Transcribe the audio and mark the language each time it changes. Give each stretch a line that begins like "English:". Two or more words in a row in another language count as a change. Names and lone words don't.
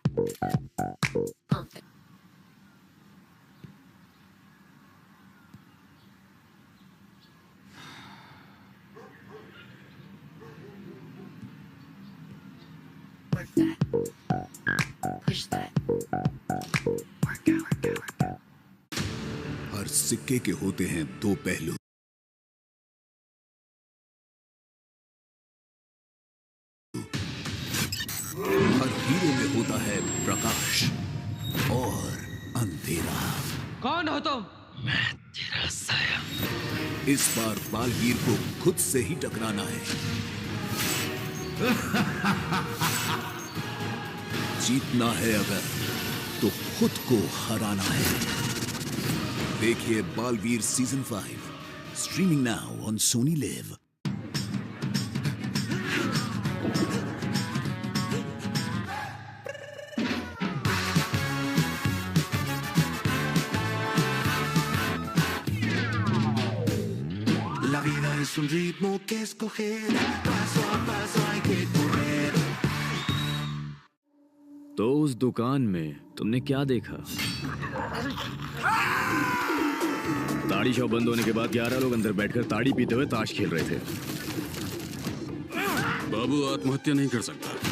English: Pump it. Work that. Push that. Work out.
Hindi: हर सिक्के के होते हैं 2 पहलू. हर हीरो में होता है प्रकाश और अंधेरा. कौन हो तुम? मैं तेरा साया. इस बार बालवीर को खुद से ही टकराना है. जीतना है अगर तो खुद को हराना है. देखिए बालवीर
English: season 5 streaming now on
Hindi: सोनी लिव.
Spanish: La vida es un ritmo que escoger, paso a paso hay que correr.
Hindi: तो उस दुकान में तुमने क्या देखा? ताड़ी शॉप बंद होने के बाद 11 लोग अंदर बैठकर ताड़ी पीते हुए ताश खेल रहे थे. बाबू आत्महत्या नहीं कर सकता.